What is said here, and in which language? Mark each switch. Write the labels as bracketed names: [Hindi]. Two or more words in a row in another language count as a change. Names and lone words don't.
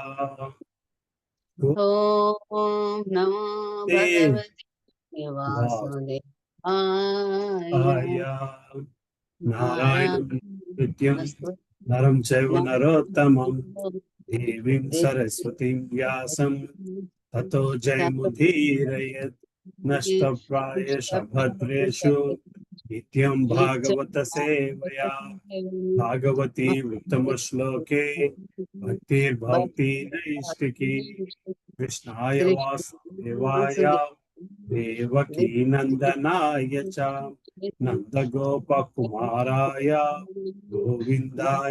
[Sanskrit] ఓం నమో భగవతే వాసుదేవాయ. నారాయణ నిత్యం నరం చైవ నరోత్తమం దేవీం సరస్వతీం వ్యాసం తతో జయముదీరయేత్. నష్టప్రాయేష భద్రేషు నిత్యం భాగవత సేవయా. భాగవతి ఉత్తమ శ్లోకే భక్తిర్భవతి నైష్టికీ. కృష్ణాయ వాసుదేవాయ దేవకీ నందనాయ చ నందగోపకుమారాయ గోవిందాయ